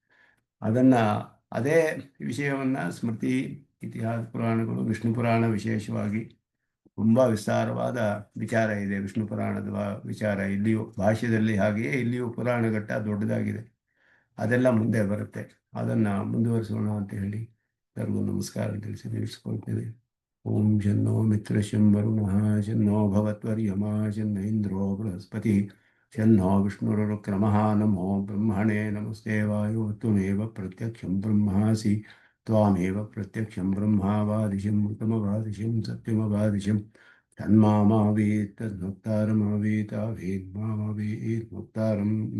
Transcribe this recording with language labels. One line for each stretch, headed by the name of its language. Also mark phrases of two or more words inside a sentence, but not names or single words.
Kannada: ಅದೇ ವಿಷಯವನ್ನು ಸ್ಮೃತಿ, ಇತಿಹಾಸ ಪುರಾಣಗಳು, ವಿಷ್ಣು ಪುರಾಣ ವಿಶೇಷವಾಗಿ ತುಂಬ ವಿಸ್ತಾರವಾದ ವಿಚಾರ ಇದೆ. ವಿಷ್ಣು ಪುರಾಣದ ವಿಚಾರ ಇಲ್ಲಿಯೂ ಭಾಷ್ಯದಲ್ಲಿ ಹಾಗೆಯೇ ಇಲ್ಲಿಯೂ ಪುರಾಣ ಘಟ್ಟ ದೊಡ್ಡದಾಗಿದೆ. ಅದೆಲ್ಲ ಮುಂದೆ ಬರುತ್ತೆ. ಅದನ್ನು ಮುಂದುವರಿಸೋಣ ಅಂತ ಹೇಳಿ ಎಲ್ಲರಿಗೂ ನಮಸ್ಕಾರ ತಿಳಿಸಿ ನಿಲ್ಲಿಸ್ಕೊಳ್ತೇವೆ.
Sanskrit: ಓಂ ಶನ್ನೋ ಮಿತ್ರಶಂ ವರುಣಃ ಶನ್ನೋ ಭವತ್ವರ್ಯಮಾ ಶನ್ನ ಇಂದ್ರೋ ಬೃಹಸ್ಪತಿ ಶನ್ನೋ ವಿಷ್ಣುರುಕ್ರಮಃ ನಮೋ ಬ್ರಹ್ಮಣೇ ನಮಸ್ತೆ ವಾಯೋ ತ್ವಮೇವ ಪ್ರತ್ಯಕ್ಷಂ ಬ್ರಹ್ಮಾಸಿ ತ್ವಾಮೇವ ಪ್ರತ್ಯಕ್ಷಂ ಬ್ರಹ್ಮಾವಾದಿಶಂ ಮೃತಮವಾದಿಶಂ ಸತ್ಯಮವಾದಿಶಂ ತನ್ಮಾಮಾವೀತ್ ತದ್ಭಕ್ತಾರಮಾವೀತ್ ಆವೇದ್ ಮುಕ್ತಾರಂ.